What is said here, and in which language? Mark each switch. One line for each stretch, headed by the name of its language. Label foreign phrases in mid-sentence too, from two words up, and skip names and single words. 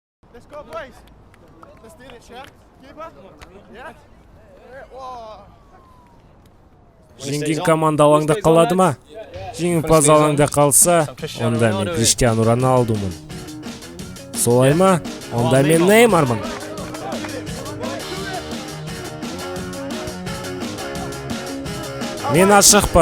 English: Let's go, boys. Let's do it, Chef. Keeper. Yeah.
Kazakh: Жеңген команда алаңда қалады ма? Жеңімпаз алаңда қалса, онда мен Криштиану Роналдумын. Солай ма? Онда мен Неймармын. Мен ашықпын.